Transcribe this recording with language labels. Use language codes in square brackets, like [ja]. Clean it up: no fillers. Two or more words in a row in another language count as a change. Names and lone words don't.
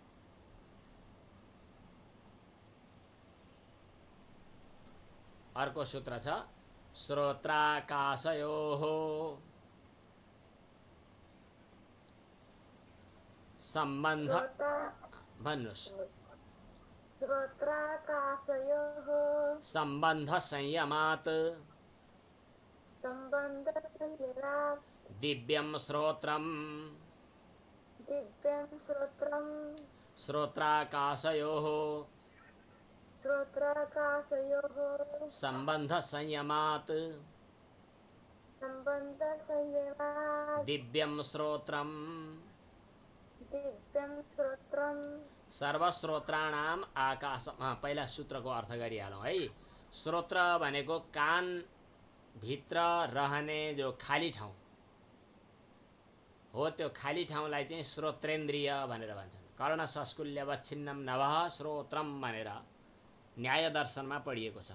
[ne] अर्को सूत्र छ [sa] श्रोत्राकाशयोः सम्बन्ध। [ne] भन्नुहोस्। [sa] श्रोत्राकाशयोः सम्बन्ध संयमात् दिव्यं श्रोत्रम् श्रोत्राकाशयोः सम्बन्ध संयमात् दिव्यं श्रोत्रम् सर्वश्रोत्राणाम आकाश। [ne] पहिला सूत्रको अर्थ गरिहालौँ है। श्रोत्र भनेको कान भित्र रहने जो खाली ठाउँ हो, त्यो खाली ठाउँलाई चाहिँ श्रोत्रेन्द्रिय भनेर भन्छन्। [sa] कर्णसंस्कुल्यवच्छिन्नं नभः श्रोत्रम [ne] भनेर न्याय दर्शनमा पढिएको छ।